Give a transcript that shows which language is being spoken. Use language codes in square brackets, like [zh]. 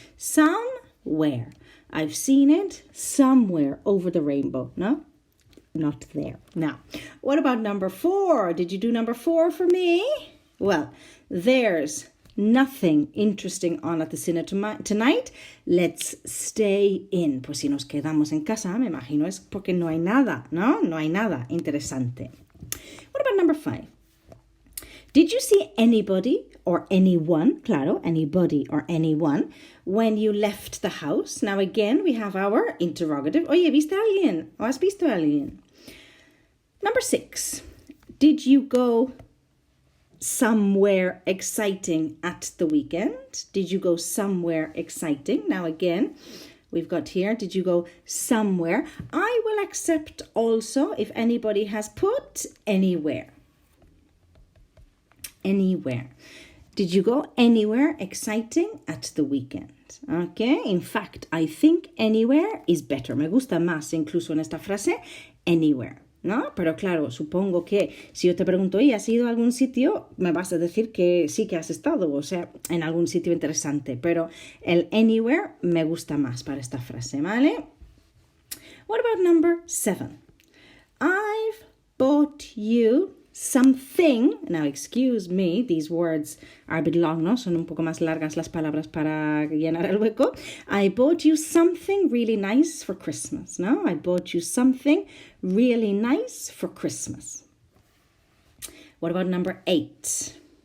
[en] Somewhere. I've seen it somewhere over the rainbow, no? Not there. Now, what about number 4? Did you do number 4 for me? Well, there's nothing interesting on at the cinema tonight. Let's stay in. [es] Pues si nos quedamos en casa, me imagino es porque no hay nada, ¿no? No hay nada interesante. [en] What about number 5? Did you see anybody or anyone, [es] claro, [en] anybody or anyone, when you left the house? Now again, we have our interrogative. [es] Oye, ¿viste a alguien? ¿O has visto a alguien? [en] Number 6. Did you go somewhere exciting at the weekend? Did you go somewhere exciting? Now again, we've got here, did you go somewhere? I will accept also if anybody has put anywhere. Anywhere. Did you go anywhere exciting at the weekend? Okay, in fact, I think anywhere is better. [es] Me gusta más incluso en esta frase, anywhere. ¿No? Pero claro, supongo que si yo te pregunto, ¿y has ido a algún sitio? Me vas a decir que sí que has estado, o sea, en algún sitio interesante. Pero el anywhere me gusta más para esta frase, ¿vale? [en] What about number 7? I've bought you something. Now, excuse me, these words are a bit long, [es] ¿no? Son un poco más largas las palabras para llenar el hueco. [en] I bought you something really nice for Christmas, [es] ¿no? [en] I bought you something really nice for Christmas. What about number 8?